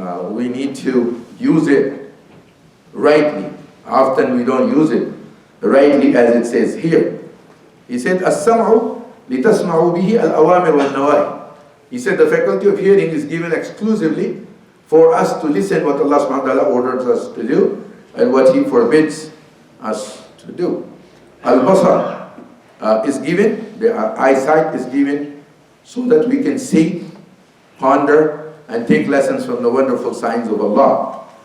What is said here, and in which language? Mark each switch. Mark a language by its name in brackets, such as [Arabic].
[English] We need to use it rightly. Often we don't use it rightly as it says here. He said, [Arabic] السمع لتسمعوا به الأوامر والنواهي. [English] He said the faculty of hearing is given exclusively for us to listen what Allah subhanahu wa ta'ala orders us to do and what He forbids us to do. Al-basar is given, the eyesight is given so that we can see, ponder, and take lessons from the wonderful signs of Allah.